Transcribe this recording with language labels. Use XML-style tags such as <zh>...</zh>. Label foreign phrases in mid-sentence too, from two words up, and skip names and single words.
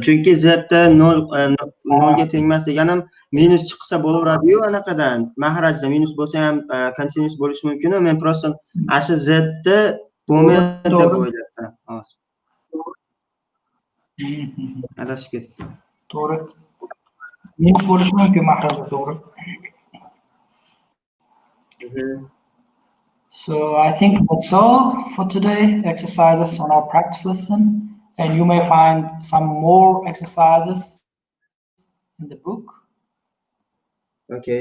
<uz>Chunki z da 0 ga teng emas deganim minus chiqsa bo'laveradi-yu anaqadan. Mahrajda minus bo'lsa ham continuous bo'lishi mumkin. Men просто asli z da bo'lmaydi deb o'ylabman. Hozir. Adashib ketibman. To'g'ri. Minus bo'lishi mumkin mahrajda, to'g'ri.</uz> <en>So I think that's all for today. Exercises on our practice lesson, and you may find some more exercises in the book. Okay.</en>